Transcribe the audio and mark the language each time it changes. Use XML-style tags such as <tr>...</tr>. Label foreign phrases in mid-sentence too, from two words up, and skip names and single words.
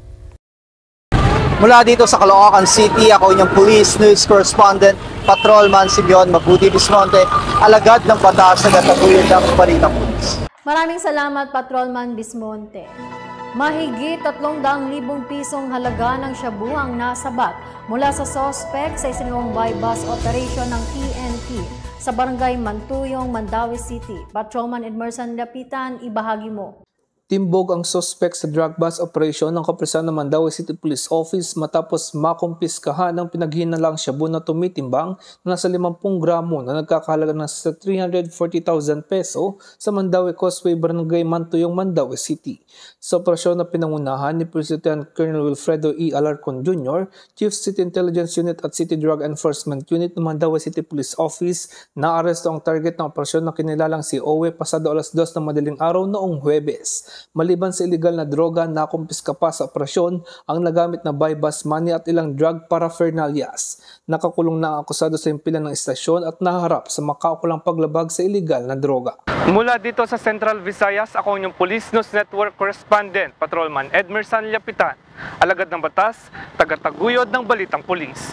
<tl>Mula dito sa Caloocan City, ako inyong Police News Correspondent, Patrolman Simeon Mabuti Bismonte, alagad ng batas na gataguyod ng Balitang Pulis. Maraming salamat, Patrolman Bismonte. Mahigit 300,000 pisong halaga ng shabu ang nasabat mula sa sospek sa isinagawang</tl> <en>buy-bus operation</en> <tl>ng PNP sa Barangay Mantuyong, Mandaue City. Patrolman Edmerson Lapitan, ibahagi mo. Timbog ang suspect sa</tl> <en>drug bust operation</en> <tl>ng kapulisan ng Mandaue City Police Office matapos makumpiskahan ng pinaghinalang shabu na tumitimbang na nasa 50 gramo na nagkakahalaga ng 340,000 peso sa Mandaue Causeway, Barangay Mantuyong, Mandaue City. Sa operasyon na pinangunahan ni Police Lieutenant Colonel Wilfredo E. Alarcon Jr., Chief City Intelligence Unit at City Drug Enforcement Unit ng Mandaue City Police Office, naaresto ang target ng operasyon na kinilalang si Owe pasado alas 2 ng madaling araw noong Huwebes. Maliban sa illegal na droga, nakumpiska pa sa operasyon ang nagamit na</tl> <en>buy-bus money</en> <tl>at ilang</tl> <en>drug paraphernalias.</en> <tl>Nakakulong na ang akusado sa impilan ng istasyon at naharap sa makaukulang paglabag sa illegal na droga. Mula dito sa Central Visayas, ako inyong Police News Network Correspondent, Patrolman Edmerson Lapitan. Alagad ng batas, tagataguyod ng Balitang Pulis.</tl>